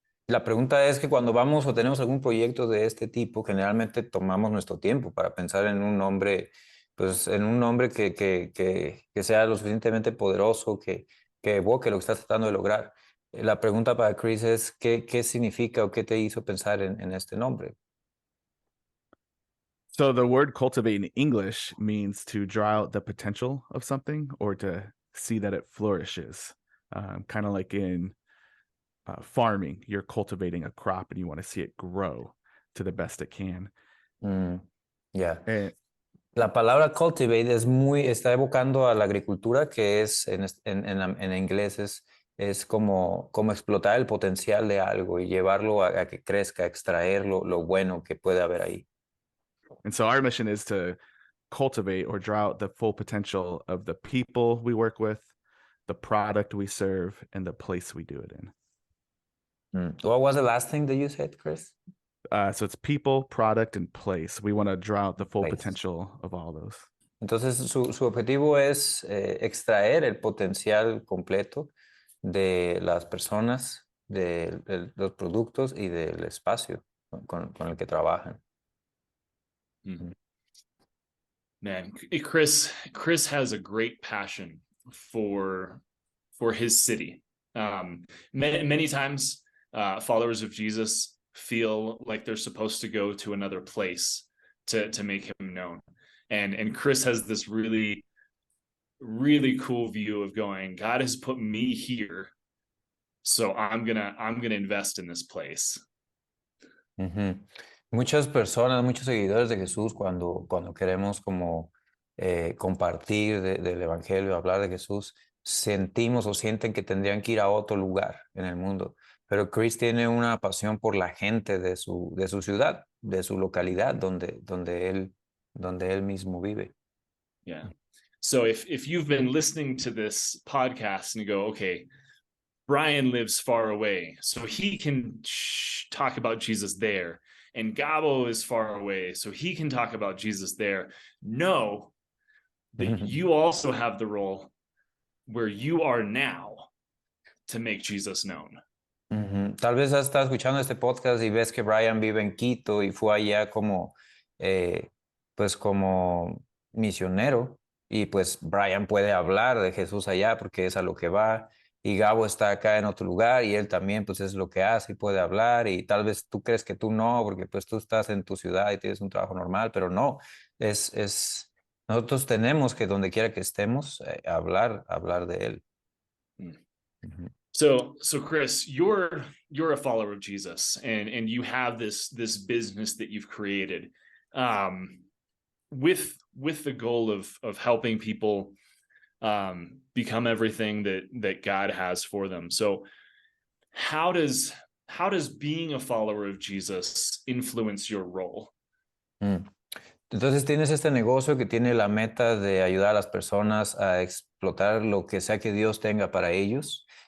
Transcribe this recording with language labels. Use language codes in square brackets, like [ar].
[es] La pregunta es que cuando vamos o tenemos algún proyecto de este tipo, generalmente tomamos nuestro tiempo para pensar en un nombre, pues en un nombre que sea lo suficientemente poderoso, que evoque lo que estás tratando de lograr. La pregunta para Chris es, ¿qué significa o qué te hizo pensar en este nombre? [en] So the word cultivate in English means to draw out the potential of something or to see that it flourishes. Kind of like in farming, you're cultivating a crop and you want to see it grow to the best it can. Ya. And [es] La palabra [en] cultivate [es] está evocando a la agricultura, que es en inglés es como explotar el potencial de algo y llevarlo a que crezca, extraer lo bueno que puede haber ahí. [en] so our mission is to cultivate or draw out the full potential of the people we work with, the product we serve, and the place we do it in. What was the last thing that you said, Chris? So it's people, product, and place. We want to draw out the full Place. potential of all those. [es] Entonces, su objetivo es extraer el potencial completo de las personas, de los productos y del espacio con el que trabajan. [en] Man, Chris has a great passion for his city. Many times, followers of Jesus feel like they're supposed to go to another place to make him known, and Chris has this really cool view of going, God has put me here, so I'm gonna invest in this place. [es] Muchas personas, muchos seguidores de Jesús, cuando queremos como compartir del Evangelio, hablar de Jesús, sentimos o sienten que tendrían que ir a otro lugar en el mundo. Pero Chris tiene una pasión por la gente de su ciudad, de su localidad, donde él mismo vive. [en] Yeah. So if you've been listening to this podcast and you go, okay, Brian lives far away, so he can talk about Jesus there. And Gabo is far away, so he can talk about Jesus there. Know that you also have the role where you are now to make Jesus known. [es] Tal vez estás escuchando este podcast y ves que Brian vive en Quito y fue allá pues como misionero, y pues Brian puede hablar de Jesús allá porque es a lo que va, y Gabo está acá en otro lugar y él también pues es lo que hace y puede hablar, y tal vez tú crees que tú no, porque pues tú estás en tu ciudad y tienes un trabajo normal, pero no, nosotros tenemos que donde quiera que estemos hablar de él. [en] So Chris, you're a follower of Jesus, and you have this business that you've created, with the goal of helping people become everything that God has for them. So how does being a follower of Jesus influence your role? [es] Entonces tienes este negocio que tiene la meta de ayudar a las personas a explotar lo que sea que Dios tenga para ellos.